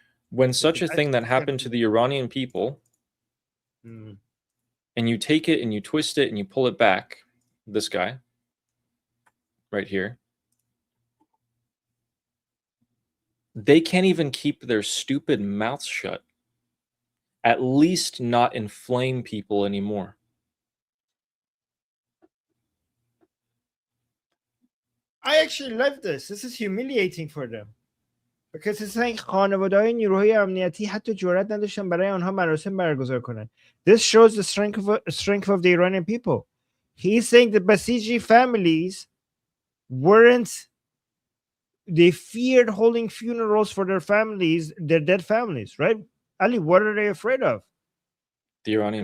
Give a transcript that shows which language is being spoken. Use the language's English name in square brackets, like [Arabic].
[English] When such a thing that happened to the Iranian people, and you take it and you twist it and you pull it back, this guy right here, they can't even keep their stupid mouths shut. At least not inflame people anymore. I actually love this. This is humiliating for them. Because it's saying [Persian] خانواده‌های نیروهای امنیتی حتی جرئت نداشتن برای آنها مراسم برگزار کنند. [English] This shows the strength of the Iranian people. He's saying the Basiji families they feared holding funerals for their families, their dead families, right? Ali, what are they afraid of? The Iranian